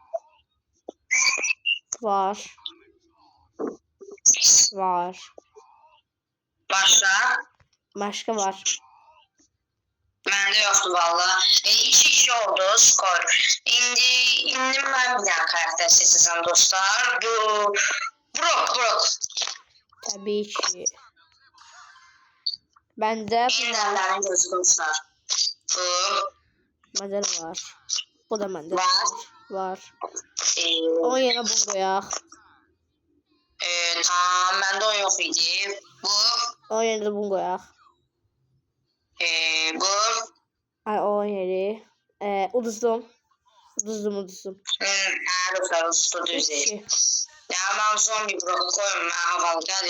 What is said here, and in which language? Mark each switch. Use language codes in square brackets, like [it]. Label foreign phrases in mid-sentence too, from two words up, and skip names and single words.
[tr] Var. Başka var. [az] Məndə yoxdur valla. 2-2 oldu skor. İndi mən bir dənə karakter seçəcəm dostlar. Bu Brock. [tr] Tabii ki. Bende [az] Yenilənlərin gözü dostlar. Bu [tr] Bende de var. Bu da bende var. e, Onun yerine bunu koyaq. Tamam, [az] məndə o yox idi. Bu [tr] Onun yerine de bunu koyaq. [az] bu Ay onun yeri. Uduzdum. dostlar usta düzeyir. Ya mən zombi Brock koyum, mən havalı gəlir.